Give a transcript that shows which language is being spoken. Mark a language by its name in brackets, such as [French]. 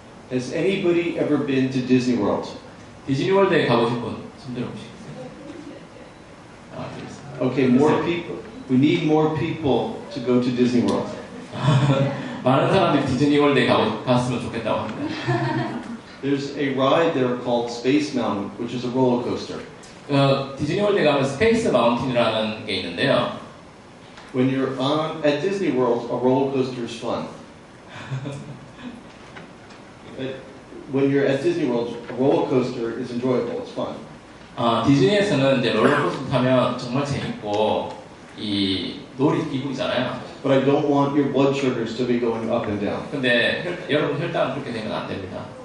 [English] Has anybody ever been to Disney World? [Korean] 디즈니월드에 가보신 분 손들어 보시겠어요? [English] Okay, more people. We need more people to go to Disney World. [Korean] 많은 사람들이 디즈니월드에 갔으면 좋겠다고 합니다. [English] There's a ride there called Space Mountain, which is a roller coaster. [Korean] 디즈니월드에 가면 스페이스 마운틴이라는 게 있는데요. [English] When you're at Disney World, a roller coaster is fun. When you're at Disney World, a roller coaster is enjoyable. It's fun. [Korean] 디즈니에서는 이제 롤러코스터 타면 정말 재밌고 이 놀이기구잖아요. [English] But I don't want your blood sugars to be going up and down. [Korean] 근데 여러분 혈당은 그렇게 되면 안 됩니다.